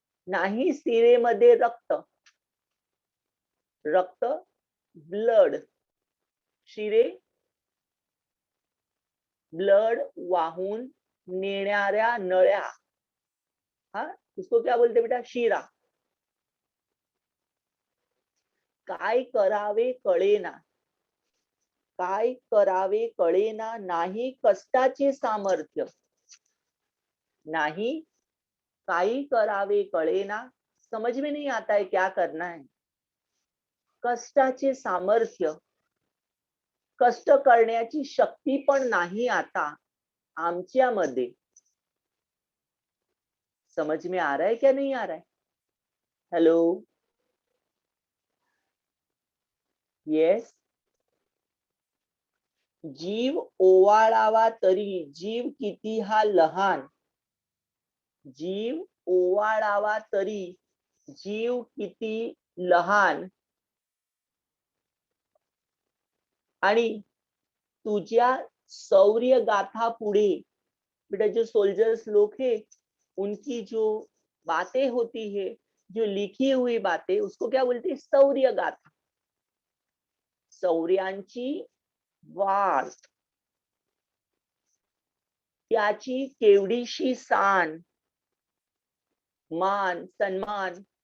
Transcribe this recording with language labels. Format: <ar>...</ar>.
<mr>नाही सिरेमध्ये रक्त, blood, शिरे blood वाहून नेणाऱ्या नळ्या,</mr> <hi>उसको क्या बोलते बेटा?</hi> <mr>शिरा. काय करावे कळेना. काय करावे कळेना, नाही कष्टाचे सामर्थ्य.</mr> <hi>नहीं</hi> <mr>काही करावे कळेना,</mr> <hi>समझ में नहीं आता है क्या करना है.</hi> <mr>कष्टाचे सामर्थ्य, कष्ट करण्याची शक्ती पण नाही आता आमच्यामध्ये.</mr> <hi>समझ में आ रहा है क्या नहीं आ रहा है?</hi> <en>Hello. Yes.</en> <mr>जीव ओवाळावा तरी जीव किती हा लहान. जीव ओवाळावा तरी जीव किती लहान. आणि तुझ्या शौर्य गाथा पुढे.</mr> <hi>बेटा जो सोल्जर्स लोग हैं उनकी जो बातें होती है, जो लिखी हुई बातें, उसको क्या बोलते हैं?</hi> <mr>शौर्य गाथा. शौर्यांची वाट, त्याची केवढीशी सान, मान सन्मान.</mr>